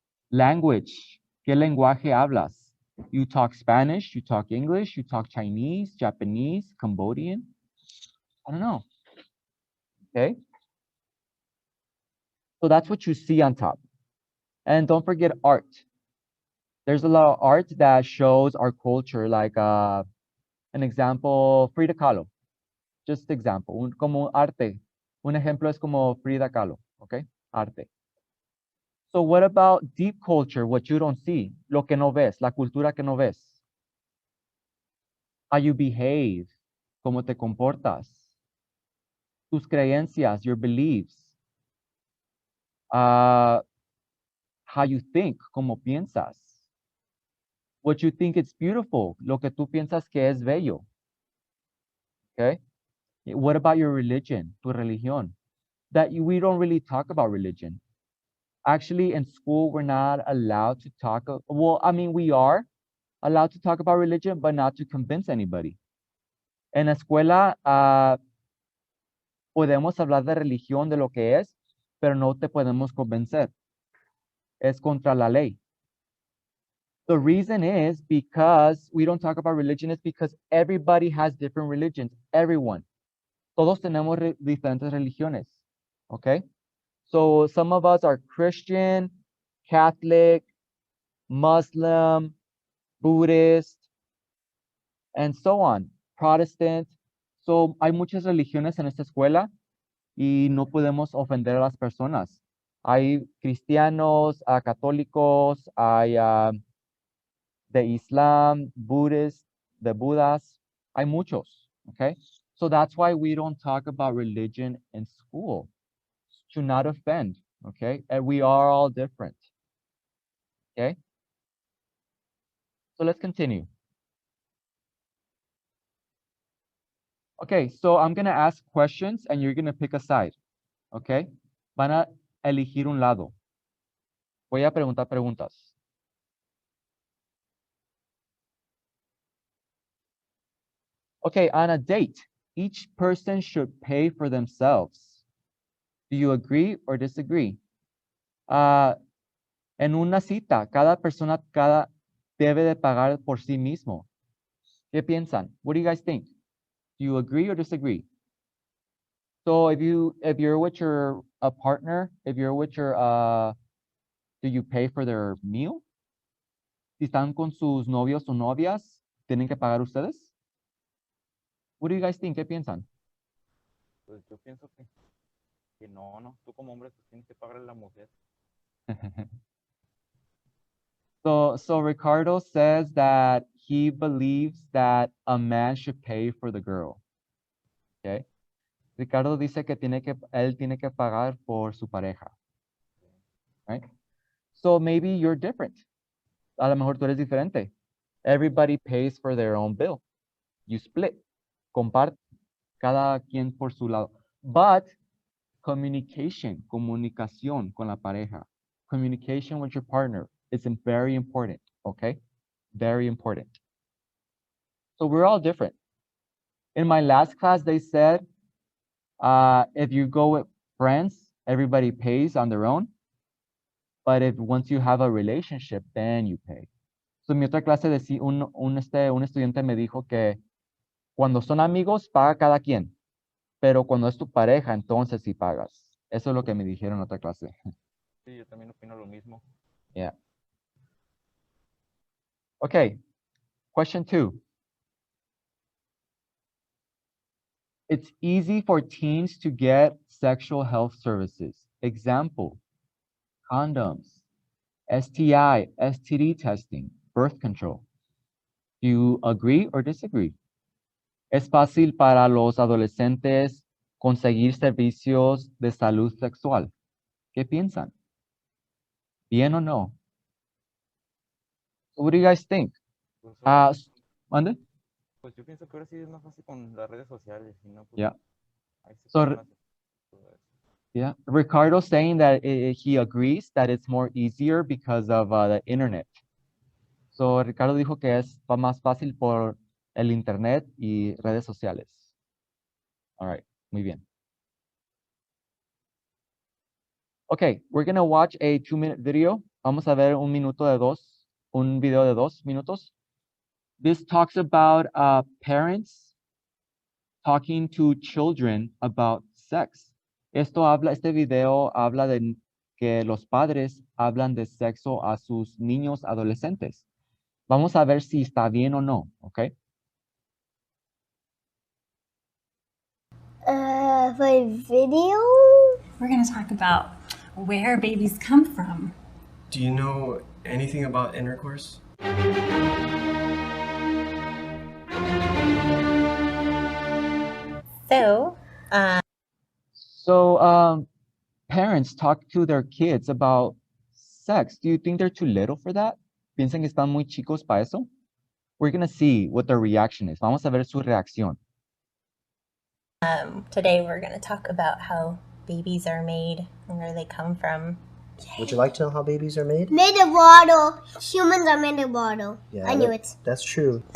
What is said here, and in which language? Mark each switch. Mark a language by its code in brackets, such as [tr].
[es] Language, ¿qué lenguaje hablas? [en] You talk Spanish, you talk English, you talk Chinese, Japanese, Cambodian. I don't know. Okay? So that's what you see on top. And don't forget art. There's a lot of art that shows our culture, like an example, Frida Kahlo. Just example, [es] como arte. Un ejemplo es como Frida Kahlo, okay? Arte. [en] So what about deep culture, what you don't see? [es] Lo que no ves, la cultura que no ves. [en] How you behave, [es] cómo te comportas. Tus creencias, [en] your beliefs. How you think, [es] cómo piensas. [en] What you think is beautiful, [es] lo que tú piensas que es bello. Okay? [en] What about your religion, [es] tu religión? [en] We don't really talk about religion. Actually, in school, we're not allowed to talk. Well, I mean, we are allowed to talk about religion, but not to convince anybody. [es] En la escuela, podemos hablar de religión, de lo que es, pero no te podemos convencer. Es contra la ley. [en] The reason is because we don't talk about religion is because everybody has different religions. Everyone. [es] Todos tenemos diferentes religiones. [en] Okay? So some of us are Christian, Catholic, Muslim, Buddhist, and so on. Protestant. [es] So hay muchas religiones en esta escuela y no podemos ofender a las personas. Hay cristianos, católicos, hay de Islam, Buddhist, de Budas. Hay muchos. Okay? [en] So that's why we don't talk about religion in school. To not offend, okay? And we are all different, okay? So let's continue. Okay, so I'm gonna ask questions and you're gonna pick a side. [es] Okay? Van a elegir un lado. Voy a preguntar preguntas. [en] Okay, on a date, each person should pay for themselves. Do you agree or disagree? [es] En una cita, cada persona debe de pagar por sí mismo. ¿Qué piensan? [en] What do you guys think? Do you agree or disagree? So if you're with your partner, if you're with your do you pay for their meal? [es] Si están con sus novios o novias, ¿tienen que pagar ustedes? [en] What do you guys think? [es] ¿Qué piensan? Pues yo pienso que no. Tú como hombre pues tienes que pagarle a la mujer. [en] So Ricardo says that he believes that a man should pay for the girl. Okay. [es] Ricardo dice que él tiene que pagar por su pareja. [en] Right? So maybe you're different. [es] A lo mejor tú eres diferente. [en] Everybody pays for their own bill. You split. [es] Comparte. Cada quien por su lado. But comunicación con la pareja. [en] Communication with your partner is very important, okay? Very important. So we're all different. In my last class, they said, if you go with friends, everybody pays on their own. But if once you have a relationship, then you pay. [es] So en mi otra clase, un estudiante me dijo que cuando son amigos, paga cada quien. Pero cuando es tu pareja, entonces sí pagas. Eso es lo que me dijeron en otra clase. Sí, yo también opino lo mismo. [en] Yeah. Okay. Question 2. It's easy for teens to get sexual health services. Example, condoms, STI, STD testing, birth control. Do you agree or disagree? [es] ¿Es fácil para los adolescentes conseguir servicios de salud sexual? ¿Qué piensan? ¿Bien o no? [en] So what do you guys think? [es] ¿Mande? Pues yo pienso que ahora sí es más fácil con las redes sociales, y no, pues, [en] Yeah. [es] ahí se [en] So, [es] pueden hacer todo eso. [en] Yeah, Ricardo saying that he agrees that it's more easier because of the internet. [es] So Ricardo dijo que es más fácil por el internet y redes sociales. [en] All right, [es] muy bien. [en] Okay, we're gonna watch a 2-minute video. [es] Vamos a ver un video de 2 minutos. [en] This talks about parents talking to children about sex. [es] Este video habla de que los padres hablan de sexo a sus niños adolescentes. Vamos a ver si está bien o no, ¿ok? [en] For video? We're going to talk about where babies come from. Do you know anything about intercourse? So, Parents talk to their kids about sex. Do you think they're too little for that? [es] ¿Piensan que están muy chicos para eso? [en] We're going to see what their reaction is. [es] Vamos a ver su reacción. [en] Today we're going to talk about how babies are made and where they come from. Would you like to know how babies are made? made of water. Humans are made of water. Yeah, I knew it. That's true.